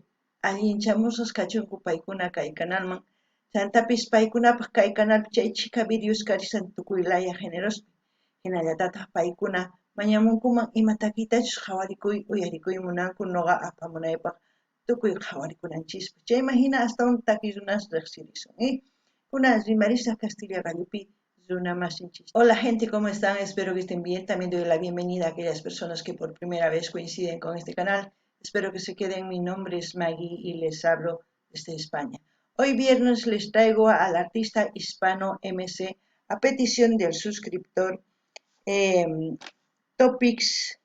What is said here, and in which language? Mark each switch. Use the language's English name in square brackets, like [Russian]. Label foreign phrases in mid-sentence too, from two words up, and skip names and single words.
[Quechua] Allinchamusas kachunku paykuna kay canalman chantapis paykunapaq kay canalpi chay chika videos karisan tukuylaya generospi hinallatataq paykuna mañamunkuman ima takitachus qhawarikuy uyarikuy munanku nuqa apamunaypaq tukuy qhawarikunanchispa chayman hina astawan takiq runas riqsirisun kuna rimarisa Castilla Gallupi Zuna Masinchis. [Spanish] Hola gente, ¿cómo están? Espero que estén bien. También doy la bienvenida a aquellas personas que por primera vez coinciden con este canal. Espero que se queden. Mi nombre es Maggie y les hablo desde España. Hoy viernes les traigo al artista hispano MC a petición del suscriptor Topics.